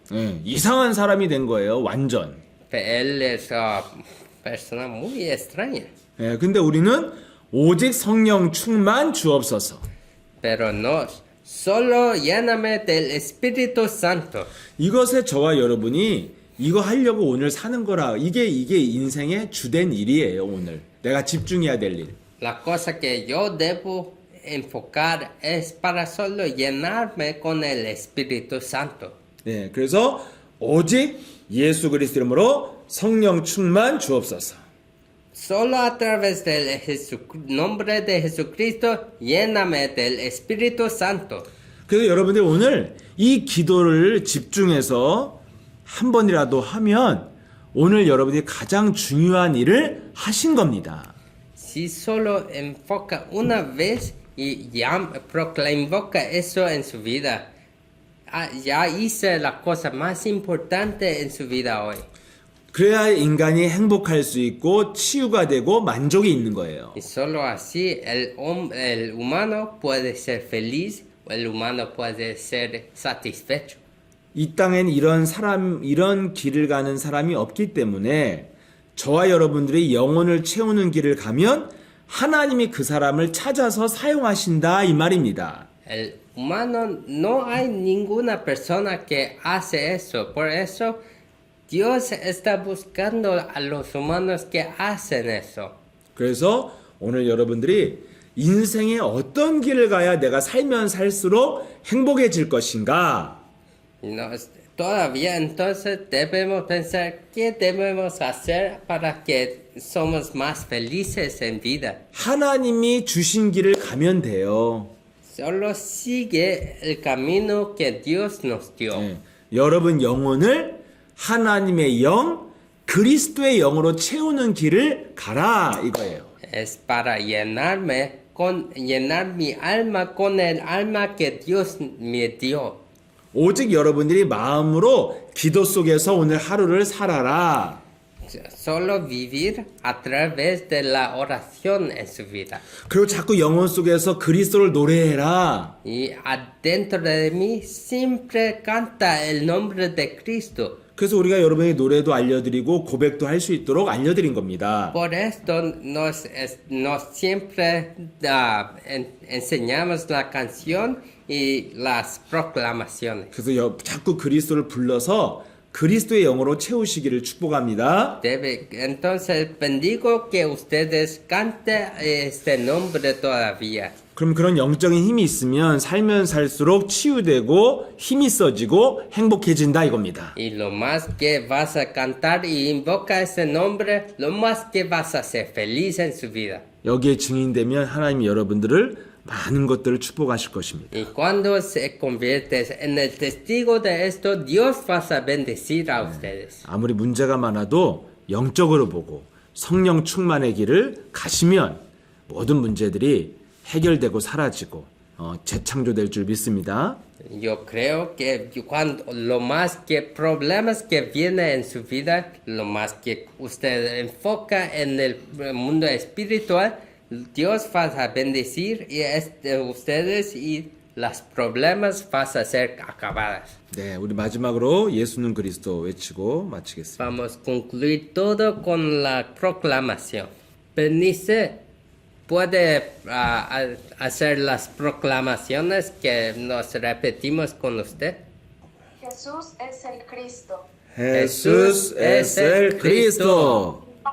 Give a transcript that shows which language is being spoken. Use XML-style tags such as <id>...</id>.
<ko>예, 이상한 사람이 된 거예요, 완전.</ko> <es>Él es una persona muy extraña.</es> <ko>예, 근데 우리는 오직 성령 충만 주옵소서.</ko> <es>Pero no, solo lléname del Espíritu Santo.</es> <ko>이것에 저와 여러분이 이거 하려고 오늘 사는 거라. 이게 인생의 주된 일이에요, 오늘. 내가 집중해야 될 일.</ko> <es>La cosa que yo debo enfocar es para solo llenarme con el Espíritu Santo.</es> <ko>네, 그래서 오직 예수 그리스도 이름으로 성령 충만 주옵소서.</ko> <es>Solo a través del nombre de Jesucristo, lléname del Espíritu Santo.</es> <ko>그래서 여러분들 오늘 이 기도를 집중해서 한 번이라도 하면 오늘 여러분이 가장 중요한 일을 하신 겁니다.</ko> <es>Si solo enfoca una vez y ya invoca eso en su vida, ya hice la cosa más importante en su vida hoy.</es> <ko>그래야 인간이 행복할 수 있고 치유가 되고 만족이 있는 거예요.</ko> <es>Y solo así el humano puede ser feliz, o el humano puede ser satisfecho.</es> <ko>이 땅엔 이런 길을 가는 사람이 없기 때문에 저와 여러분들이 영혼을 채우는 길을 가면 하나님이 그 사람을 찾아서 사용하신다 이 말입니다.</ko> <es>El humano, no hay ninguna persona que hace eso, por eso Dios está buscando a los humanos que hacen eso.</es> <ko>그래서 오늘 여러분들이 인생에 어떤 길을 가야 내가 살면 살수록 행복해질 것인가?</ko> <es>Todavía entonces debemos pensar qué debemos hacer para que somos más felices en vida.</es> <ko>하나님이 주신 길을 가면 돼요.</ko> <es>Solo sigue el camino que Dios nos dio.</es> <ko>네. 여러분 영혼을 하나님의 영, 그리스도의 영으로 채우는 길을 가라 이거예요.</ko> <es>Es para llenar mi alma con el alma que Dios me dio.</es> <ko>오직 여러분들이 마음으로 기도 속에서 오늘 하루를 살아라.</ko> <es>Solo vivir a través de la oración en su vida.</es> <ko>그리고 자꾸 영혼 속에서 그리스도를 노래해라.</ko> <es>Y adentro de mí siempre canta el nombre de Cristo.</es> <ko>그래서 우리가 여러분의 노래도 알려드리고 고백도 할 수 있도록 알려드린 겁니다.</ko> <es>Por esto nos siempre enseñamos la canción y las proclamaciones.</es> <ko>그래서 자꾸 그리스도를 불러서 그리스도의 영으로 채우시기를 축복합니다.</ko> <es>Entonces bendigo que ustedes canten este nombre todavía.</es> <ko>그럼 그런 영적인 힘이 있으면 살면 살수록 치유되고 힘이 써지고 행복해진다 이겁니다.</ko> <es>Y lo más que vas a cantar y invoca ese nombre, lo más que vas a ser feliz en su vida.</es> <ko>여기에 증인되면 하나님이 여러분들을 많은 것들을 축복하실 것입니다.</ko> <es>Y cuando se conviertes en el testigo de esto, Dios va a bendecir a ustedes.</es> <ko>아무리 문제가 많아도 영적으로 보고 성령 충만의 길을 가시면 모든 문제들이 해결되고 사라지고 재창조될 줄 믿습니다.</ko> <es>Yo creo que cuando lo más que problemas que viene en su vida, lo más que usted enfoca en el mundo espiritual, Dios va a bendecir y ustedes y los problemas van a ser acabadas.</es> <ko>네, 우리 마지막으로 예수는 그리스도 외치고 마치겠습니다.</ko> <es>Vamos a concluir todo con la proclamación. Bernice, ¿puede hacer las proclamaciones que nos repetimos con usted? Jesús es el Cristo, Jesús es el Cristo.</es>